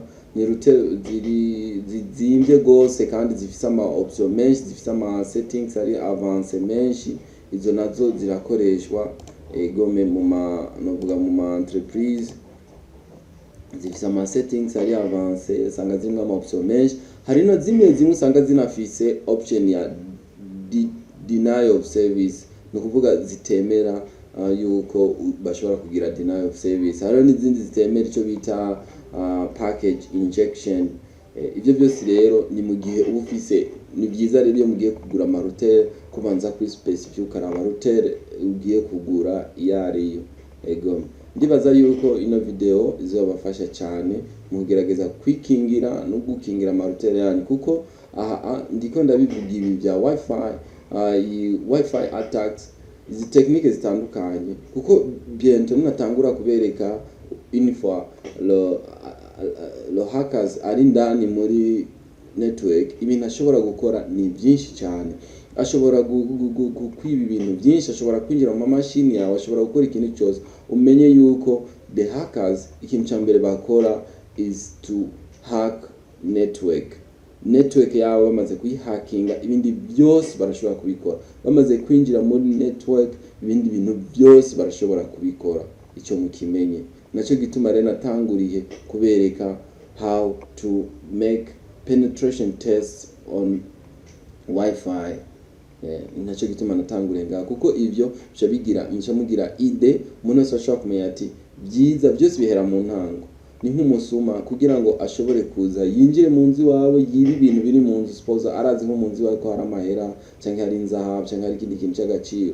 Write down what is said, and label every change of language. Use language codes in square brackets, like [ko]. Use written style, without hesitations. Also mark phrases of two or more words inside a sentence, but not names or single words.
[rw] Ni router zizimvye gose kandi zifise ama option menshi, zifise ama settings ari avance menshi. Izo nazo zirakoreshwa gome mu ma entreprise, zifise ama settings ari avance, usanga zirimo ama option menshi. Hari no zimwe usanga zinafise option ya [en] denial of service, [rw] no kuvuga zitemera yuko bashobora kugira [en] denial of service. [rw] Hari n'izindi zitemera ico bita [en] package injection. [rw] Ivyo byose rero ni mu gihe ubufise. Ni byiza rero iyo mugiye kugura ama router kubanza kuri specify ukaraba router ugiye kugura iyariyo. Ndibaza yuko ino video izobafasha cyane mu kugerageza kwikingira no gukingira ama router yanyu, kuko ndiko ndabivuga ibi bya [en] wifi attacks, [rw] izi technique zitandukanye, kuko bientôt natangura kubereka info lo hackers ari ndani muri network. Ibintu ashobora gukora ni byinshi cyane. Ashobora kwiba ibintu byinshi, ashobora kwinjira mu mashini yawe, ashobora gukora ikintu cyose. Umenye yuko [en] the hackers [rw] ikintu cya mbere bakora [en] is to hack network [rw] yawe. Bamaze kuyihackinga, ibindi byose barashobora kubikora. Bamaze kwinjira muri network, ibindi bintu byose barashobora kubikora. Icyo mukimenye. Naco gituma rero natanguriye kubereka [en] how to make penetration tests on wifi. [rw] Naco gituma natanguriye ngaho, kuko ivyo mugira ide umuntu wese ashobora kumenya ati byiza byose bihera mu ntango. Ni nk'umusuma kugira ngo ashobore kuza yinjire mu nzu wawe, yiba ibintu biri mu nzu, suppose arazi nko mu nzu wawe ko hari amahera cyangwa hari inzahabu cyangwa hari ikindi kintu cy'agaciro.